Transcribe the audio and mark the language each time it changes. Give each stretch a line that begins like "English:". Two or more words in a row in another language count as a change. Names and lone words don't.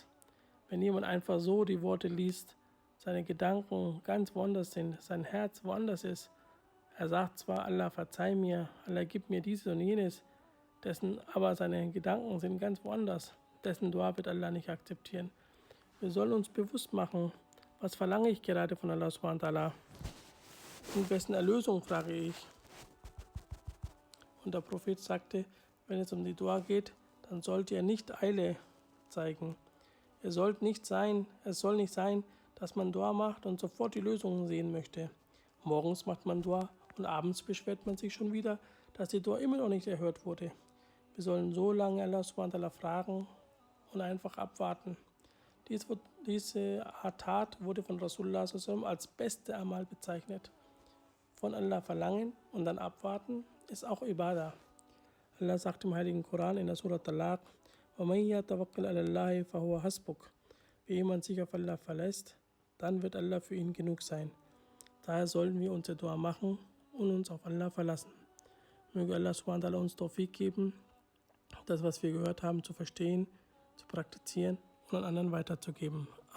German: Wenn jemand einfach so die Worte liest, seine Gedanken ganz woanders sind, sein Herz woanders ist. Er sagt zwar, Allah verzeih mir, Allah gib mir dieses und jenes, aber seine Gedanken sind ganz woanders. Dessen Dua wird Allah nicht akzeptieren. Wir sollen uns bewusst machen, was verlange ich gerade von Allah
Arabic: سبحانه وتعالى
German: und wessen Erlösung frage ich. Und der Prophet sagte, wenn es um die Dua geht, dann sollt ihr nicht Eile zeigen. Es soll nicht sein, dass man Dua macht und sofort die Lösungen sehen möchte. Morgens macht man Dua und abends beschwert man sich schon wieder, dass die Dua immer noch nicht erhört wurde. Wir sollen so lange Allah
Arabic: سبحانه وتعالى
German: fragen und einfach abwarten. Diese Art Tat wurde von Rasulullah als beste Amal bezeichnet. Von Allah verlangen und dann abwarten ist auch Ibadah. Allah sagt im Heiligen Koran in der Surah Talaq,
Arabic: وَمَنْ يَتَوَكَّلْ عَلَى اللَّهِ فَهُوَ حَسْبُكَ.
German: Wie jemand sich auf Allah verlässt, dann wird Allah für ihn genug sein. Daher sollten wir unsere Dua machen und uns auf Allah verlassen. Möge Allah
Arabic: سبحانه وتعالى
German: uns Tawfiq geben, das, was wir gehört haben, zu verstehen, zu praktizieren und an anderen weiterzugeben.